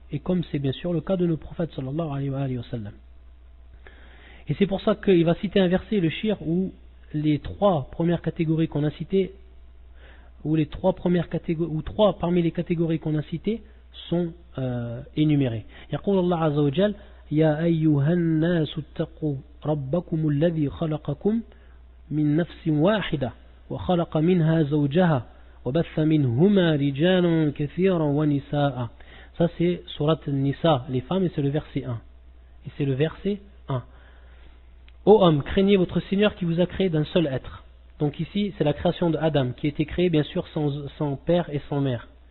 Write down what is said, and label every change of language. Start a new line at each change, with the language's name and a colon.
French: Et comme c'est bien sûr le cas de nos prophètes sallallahu alayhi wa sallam. Et c'est pour ça qu'il va citer un verset, le shir, où les trois premières catégories qu'on a citées, ou trois parmi les catégories qu'on a citées sont énumérées.
Arabic: يقول الله عز وجل يا أيها الناس اتقوا ربكم الذي خلقكم من نفس واحدة وخلق منها زوجها وبث منهما رجالا كثيرا ونساء.
French: Ça c'est surat Nisa, les femmes, et c'est le verset 1. Et c'est le verset 1. Ô homme, craignez votre Seigneur qui vous a créé d'un seul être. Donc ici, c'est la création de Adam, qui a été créé bien sûr sans père et sans mère.